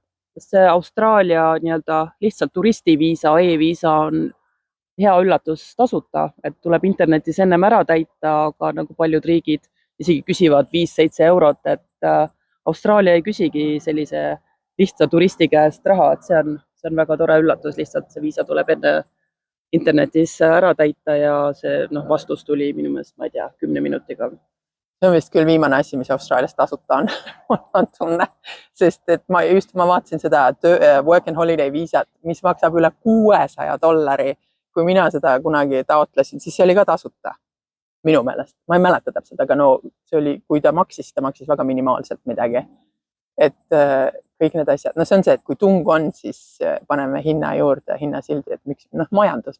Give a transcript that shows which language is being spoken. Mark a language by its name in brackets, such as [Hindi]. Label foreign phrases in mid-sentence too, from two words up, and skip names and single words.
[Estonian] See Austraalia lihtsalt turistiviisa, e-viisa on hea üllatus tasuta, et tuleb internetis ennem ära täita, aga nagu paljud riigid isegi küsivad 5-7 eurot, et Austraalia ei küsigi sellise lihtsa turisti käest raha, et see on väga tore üllatus, lihtsalt see viisa tuleb enne internetis ära täita ja see vastus tuli minu meelest, ma ei tea, 10 minutiga. See on vist küll viimane asi, mis Austraalias tasuta on, ma tunne, sest et ma vaatasin seda [English] work and holiday [Estonian] viisat, mis maksab üle $600. Kui mina seda kunagi taotlesin, siis see oli ka tasuta minu meelest. Ma ei mäleta täpselt, aga see oli, kui ta maksis väga minimaalselt midagi. Et kõik need asjad, see on see, et kui tung on, siis paneme hinna juurde, hinnasildi, et miks, majandus.